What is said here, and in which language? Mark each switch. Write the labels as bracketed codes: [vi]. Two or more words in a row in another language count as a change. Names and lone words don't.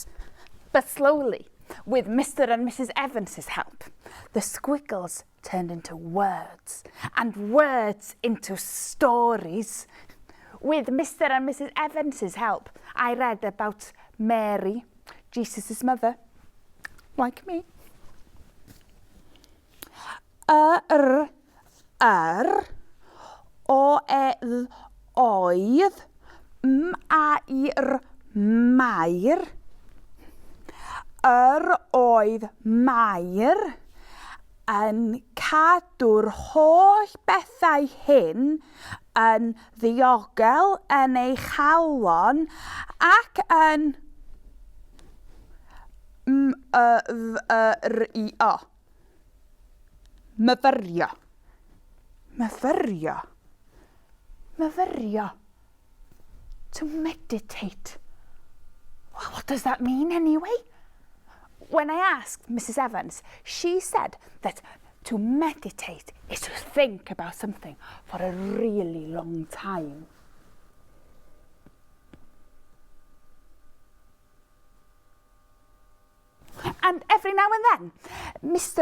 [en] But slowly, with Mr. and Mrs. Evans's help, the squiggles turned into words, and words into stories. With Mr. and Mrs. Evans's help, I read about Mary, Jesus' mother, like me. [cy] Oedd, mair, mair. Oedd mair yn cadw'r holl bethau hyn yn ddiogel yn ei chalon ac yn myfyrio. Myfyrio. Myfyrio. [en] To meditate. Well, what does that mean anyway? When I asked Mrs. Evans, she said that to meditate is to think about something for a really long time. And every now and then, Mr.